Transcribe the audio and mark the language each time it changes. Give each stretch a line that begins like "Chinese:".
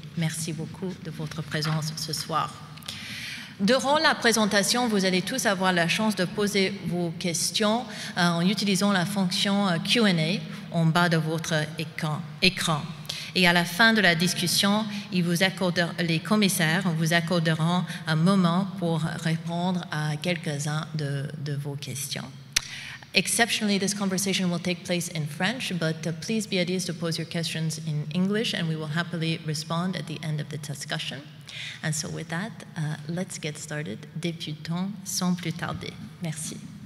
French: Merci beaucoup de votre présence ce soir. Durant la présentation, vous allez tous avoir la chance de poser vos questions en utilisant la fonction Q&A en bas de votre écran. Et à la fin de la discussion, les commissaires vous accorderont un moment pour répondre à quelques-uns de vos questions.
English: Exceptionally, this conversation will take place in French, but please be at ease to pose your questions in English, and we will happily respond at the end of the discussion. And so with that, let's get started.
French: Débutons sans plus tarder. Merci.